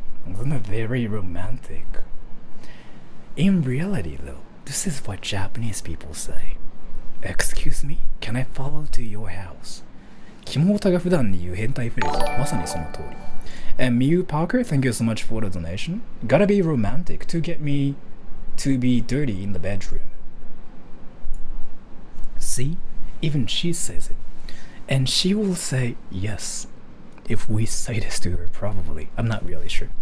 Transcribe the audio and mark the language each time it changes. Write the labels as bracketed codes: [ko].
[en] Isn't it very romantic? In reality though, this is what Japanese people say. Excuse me, can I follow to your house? [ja] キモオタが普段に言う変態フレーズ、まさにその通り。 [en] And Miu Parker, thank you so much for the donation. Gotta be romantic to get me to be dirty in the bedroom. See? Even she says it. And she will say yes if we say this to her, probably. I'm not really sure.